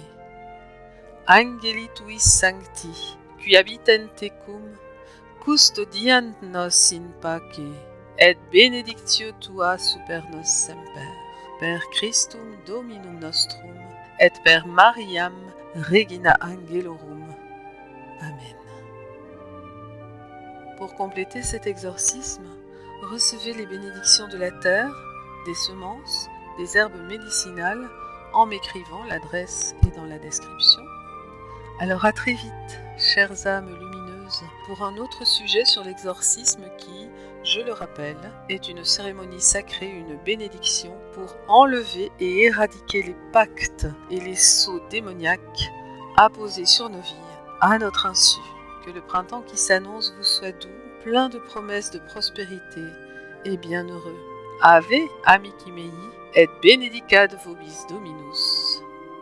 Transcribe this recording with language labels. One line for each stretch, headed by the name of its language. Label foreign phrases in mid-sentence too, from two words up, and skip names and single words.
Latin: Angeli tuis sancti, qui habitent tecum, custodiant nos in pace, et benedictio tua super nos semper, per Christum Dominum nostrum, et per Mariam Regina Angelorum. Amen.
French: Pour compléter cet exorcisme, recevez les bénédictions de la terre, des semences, des herbes médicinales, en m'écrivant, l'adresse est dans la description. Alors à très vite, chères âmes lumineuses, pour un autre sujet sur l'exorcisme qui, je le rappelle, est une cérémonie sacrée, une bénédiction pour enlever et éradiquer les pactes et les sceaux démoniaques apposés sur nos vies, à notre insu. Que le printemps qui s'annonce vous soit doux, plein de promesses de prospérité et bienheureux.
Latin: Ave, amici mei, et benedicat vobis Dominus.